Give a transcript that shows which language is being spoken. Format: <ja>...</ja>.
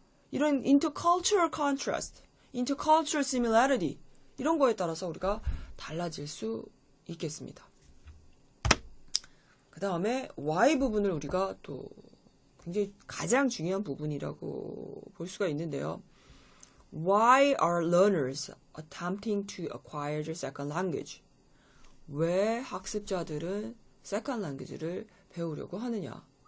<ko>이런 intercultural contrast, intercultural similarity 이런 거에 따라서 우리가 달라질 수 있겠습니다. 그 다음에 why 부분을 우리가 또 굉장히 가장 중요한 부분이라고 볼 수가 있는데요.</ko> <en>Why are learners attempting to acquire the second language?</en> <ko>왜 학습자들은 second language를 배우려고 하느냐?</ko>